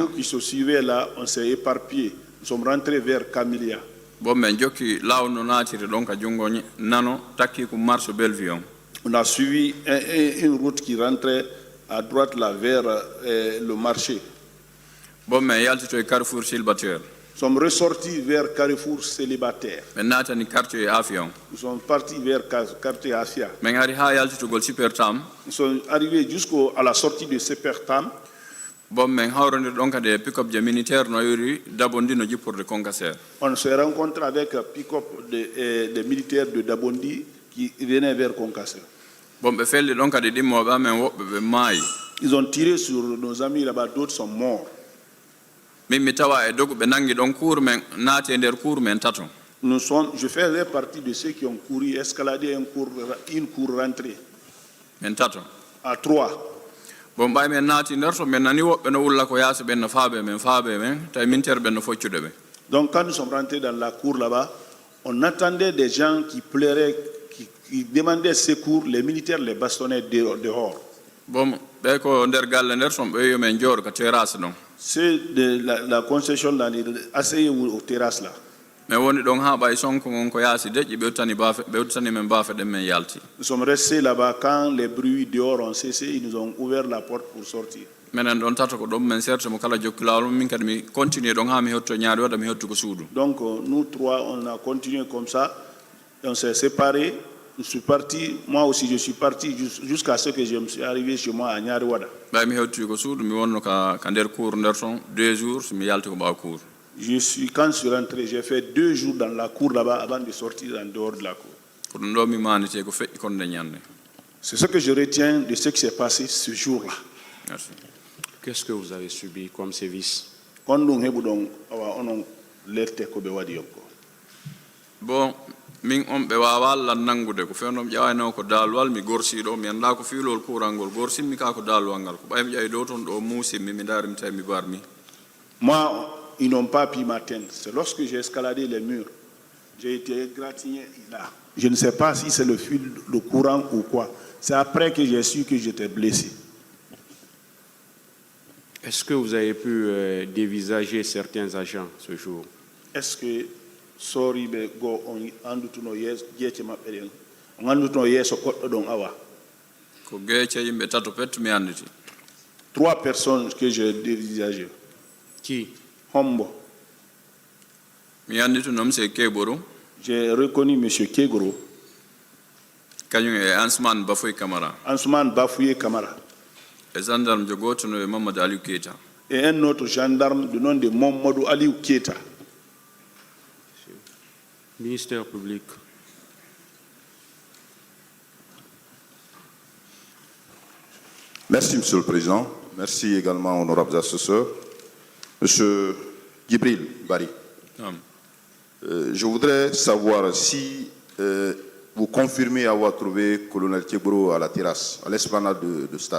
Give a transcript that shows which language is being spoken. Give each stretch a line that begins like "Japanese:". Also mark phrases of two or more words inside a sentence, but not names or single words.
French: Nous qui se suivaient là, on s'est éparpillés. Nous sommes rentrés vers Camilia.
Fula: bon men jokki lawol no natiri ɗon ka junngo nano takki ko marche Bellevue on
French: On a suivi une route qui rentrait à droite là vers le marché.
Fula: bon men yaltito e Carrefour Célibataire
French: Nous sommes ressortis vers Carrefour Célibataire.
Fula: men natani quartier e Afia on
French: Nous sommes partis vers quartier Afia.
Fula: min ari ha yaltitogol Super Tam
French: Nous sommes arrivés jusqu'à la sortie de Sepertam.
Fula: bon men hawrondir ɗon kadi e pick-up je militaire no yori Dabondi no jipporde Concaser
French: On s'est rencontré avec un pick-up des militaires de Dabondi qui venaient vers Concassé.
Fula: bon ɓe felli ɗon kadi ɗimmoɓe amen woɓɓe ɓe maayi
French: Ils ont tiré sur nos amis là-bas, d'autres sont morts.
Fula: min mi tawa e dogu ɓe nangi ɗon cour men naati e nder cour men tato
French: Je faisais partie de ceux qui ont couru, escaladé une cour rentrée
Fula: men tato
French: à 3.
Fula: bon ɓay men naati nder to min nani woɓɓe no wulla ko yaasi ɓen no faaɓe men tawi mintere ɓen no foccude ɓe
French: Donc quand nous sommes rentrés dans la cour là-bas, on attendait des gens qui pleuraient, qui demandaient secours. Les militaires les bastonnaient dehors.
Fula: bon ɓe ko nder galle nder ton ɓe yo men jooɗo ko terrasse ɗon
French: C'est de la concession là, asseyés aux terrasses là.
Fula: mais woni ɗon ha ɓay sonko gon ko yaasi deƴƴi ɓewtani men baafe ɗen men yalti
French: Nous sommes restés là-bas quand les bruits dehors ont cessé. Ils nous ont ouvert la porte pour sortir.
Fula: minen ɗon tato ko ɗon men serte mo kala jokki lawol min kadi mi continue ɗon ha mi hetto ñaari waɗa mi hettu ko suudu
French: Donc nous trois, on a continué comme ça. Et on s'est séparés. Je suis parti, moi aussi je suis parti jusqu'à ce que je me suis arrivé chez moi à Nyariwada.
Fula: ɓay mi hettoyi ko suudu mi wonno ka nder cour nder ton 2 jours so mi yalti ko ɓawa cour
French: Quand je suis rentré, j'ai fait 2 jours dans la cour là-bas avant de sortir en dehors de la cour.
Fula: ko ɗum ɗo mi manite ko feƴƴi konde ñande
French: C'est ce que je retiens de ce qui s'est passé ce jour-là. merci Qu'est-ce que vous avez subi comme sévice? Quand nous avons l'alerté que nous avons
Fula: bon min on ɓe wawa lan nangude ko fewnom ƴewayno ko daalwal mi gorsiɗo mi anda ko fiilol kurangol gorsimmi ka ko daalwal ngal ko ɓaymi ƴewi ɗo toon ɗo muusimmi mi daarimi tawi mi barmi
French: Moi, ils n'ont pas pu m'atteindre. C'est lorsque j'ai escaladé les murs, j'ai été égratigné là. Je ne sais pas si c'est le fil, le courant ou quoi. C'est après que j'ai su que j'étais blessé. Est-ce que vous avez pu dévisager certains agents ce jour? Est-ce que
Fula: sorry be go on andutuno yes jeete mabbe den on andutuno yeso goddo don awa ko geece yimɓe tato pet mi anditi
French: 3 personnes que j'ai dévisagées. Qui?
Fula: Hombo. mi anditi noon c'est Keboro
French: J'ai reconnu monsieur Kegoro,
Fula: kañum e Ansman Bafoy Camara
French: Ansman Bafouye Camara,
Fula: e gendarme jo goto no e Mamadou Aliou Keita
French: et un autre gendarme du nom de Mamadou Aliou Keita. Ministère public. Merci, Monsieur le Président. Merci également, honorables assesseurs. Monsieur Djibril Bari, je voudrais savoir si vous confirmez avoir trouvé colonel Keboro à la terrasse, à l'esplanade de stade.